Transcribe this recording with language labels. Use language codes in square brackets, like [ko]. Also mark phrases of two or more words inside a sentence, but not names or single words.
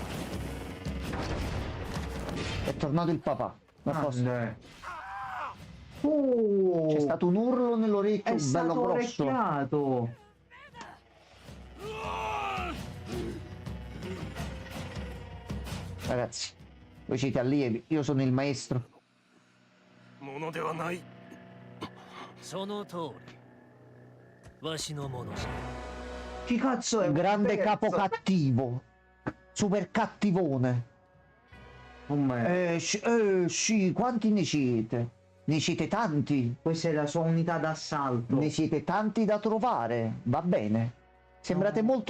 [it] È tornato il papà. C'è stato un urlo nell'orecchio, È bello stato grosso. orecchiato. Ragazzi, voi siete allievi, io sono il maestro. [ja] ものではない。その通りわしのものじゃ。 [it] Chi cazzo è? Un Grande pezzo? capo cattivo. Super cattivone. Come? Sì, quanti ne siete? Ne siete tanti. Questa è la sua unità d'assalto. Ne siete tanti da trovare. Va bene. Sembrate molto